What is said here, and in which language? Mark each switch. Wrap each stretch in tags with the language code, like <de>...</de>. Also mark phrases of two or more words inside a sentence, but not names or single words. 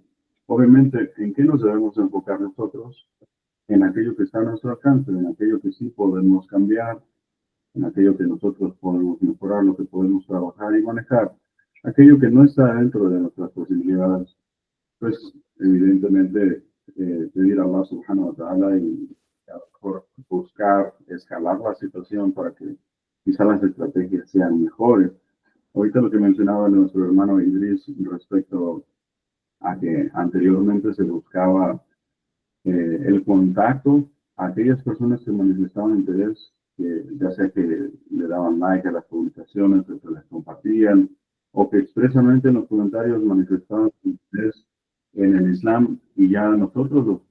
<es>Obviamente, ¿en qué nos debemos enfocar nosotros? En aquello que está a nuestro alcance, en aquello que sí podemos cambiar, en aquello que nosotros podemos mejorar, lo que podemos trabajar y manejar. Aquello que no está dentro de nuestras posibilidades, pues evidentemente pedir a Allah</es> <ar>سبحانه وتعالى</ar> <es>y a lo mejor buscar escalar la situación para que quizás las estrategias sean mejores. Ahorita lo que mencionaba nuestro hermano Idris respecto a que anteriormente se buscaba el contacto a aquellas personas que manifestaban interés, ya sea que le daban like a las publicaciones, que se las compartían, o que expresamente en los comentarios manifestaban interés en el Islam y ya nosotros</es>